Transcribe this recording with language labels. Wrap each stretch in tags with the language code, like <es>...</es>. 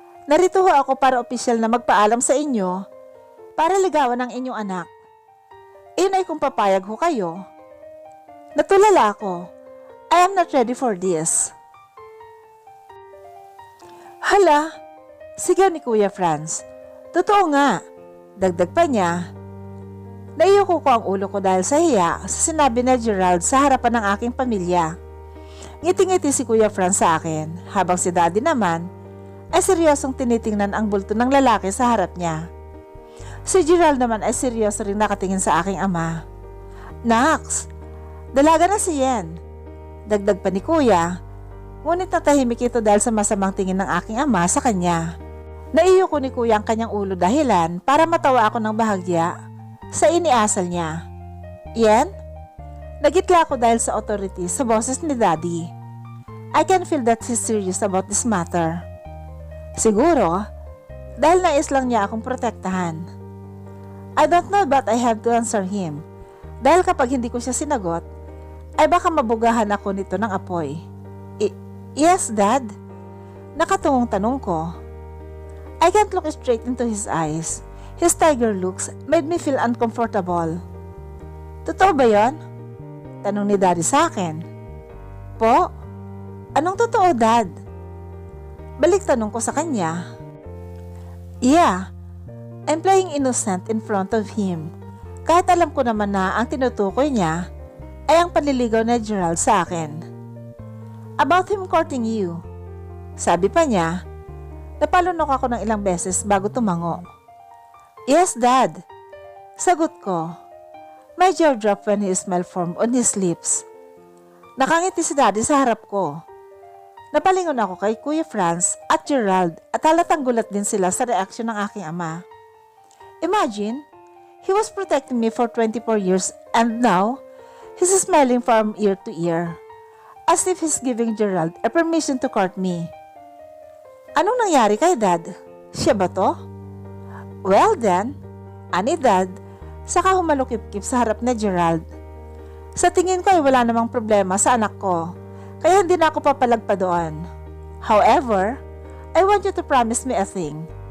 <tl>Narito ho ako para opisyal na magpaalam sa inyo para ligawan ang inyong anak. Iyon ay kung papayag ho kayo. Natulala ako.</tl> <en>I am not ready for this. Hala,</en> <tl>Sigaw ni Kuya Franz. Totoo nga. Dagdag pa niya. Naiyuko ko ang ulo ko dahil sa hiya sa sinabi ni Gerald sa harapan ng aking pamilya. Ngiti-ngiti si Kuya Franz sa akin habang si Daddy naman ay seryosong tinitingnan ang bulto ng lalaki sa harap niya. Si Gerald naman ay seryoso rin nakatingin sa aking ama. Nax, dalaga na si Yen. Dagdag pa ni Kuya, ngunit natahimik ito dahil sa masamang tingin ng aking ama sa kanya. Naiyuko ni Kuya ang kanyang ulo dahilan para matawa ako ng bahagya sa iniasal niya. Yen? Nagitla ako dahil sa authority sa boses ni Daddy.</tl> <en>I can feel that he's serious about this matter.</en> <tl>Siguro, dahil nais lang niya akong protektahan.</tl> <en>I don't know but I have to answer him.</en> <tl>Dahil kapag hindi ko siya sinagot, ay baka mabugahan ako nito ng apoy.</tl> <en>Yes, Dad.</en> <tl>Nakatungong tanong ko.</tl> <en>I can't look straight into his eyes. His tiger looks made me feel uncomfortable.</en> <tl>Totoo ba yon? Tanong ni Daddy sa akin. Po? Anong totoo, Dad? Balik tanong ko sa kanya.</tl> <en>Yeah, I'm playing innocent in front of him.</en> <tl>Kahit alam ko naman na ang tinutukoy niya ay ang panliligaw ni Gerald sa akin.</tl> <en>About him courting you.</en> <tl>Sabi pa niya, napalunok ako ng ilang beses bago tumango.</tl> <en>Yes, Dad.</en> <tl>Sagot ko.</tl> <en>My jaw dropped when his smile formed on his lips.</en> <tl>Nakangiti si Daddy sa harap ko. Napalingon ako kay Kuya Franz at Gerald at halatang gulat din sila sa reaksyon ng aking ama.</tl> <en>Imagine, he was protecting me for 24 years and now, he's smiling from ear to ear. As if he's giving Gerald a permission to court me.</en> <tl>Anong nangyari kay Dad? Siya ba to?</tl> <en>Well then,</en> <tl>ani Dad, saka humalukip-kip sa harap ni Gerald. Sa tingin ko ay wala namang problema sa anak ko, kaya hindi na ako papalag pa doon.</tl> <en>However, I want you to promise me a thing.</en>